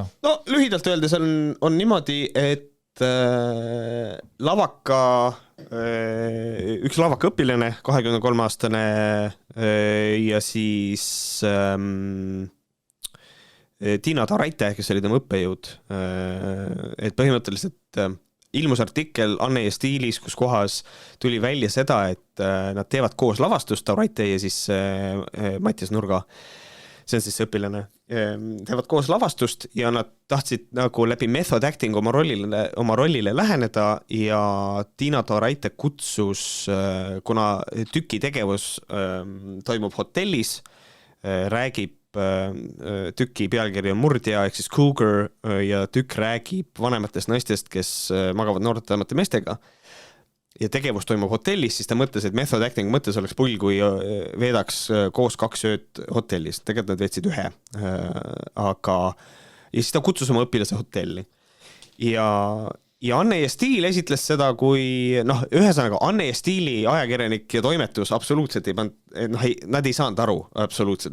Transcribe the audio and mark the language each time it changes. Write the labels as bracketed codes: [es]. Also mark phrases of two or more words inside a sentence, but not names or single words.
[et] Lühidalt öeldes on niimoodi, et üks lavaka õpilane, 23-aastane ja siis Tiina Taraite, kes oli tema õppejõud, et põhimõtteliselt ilmus artikkel Anne ja Stiilis, kus kohas tuli välja seda, et nad teevad koos lavastust, Taraite ja siis Mattias Nurga. see on siis see õpilane, teevad koos lavastust ja nad tahtsid nagu läbi [en] method acting [et] oma rollile läheneda ja Tiina Toraite kutsus, kuna tüki tegevus toimub hotellis, räägib tüki pealkiri on Murdja ehk siis Cougar ja tükk räägib vanematest naistest, kes magavad noortemate meestega ja tegevus toimub hotellis, siis ta mõtles, et [en] method acting [et] mõttes oleks pull, kui veedaks koos 2 ööd hotellis. Tegelikult nad veetsid 1. Ja siis ta kutsus oma õpilase hotelli. Ja Anne ja Stiil esitles seda kui, ühesõnaga Anne ja Stiili ajakirjanik ja toimetus absoluutselt ei pannud, nad ei saanud aru absoluutselt.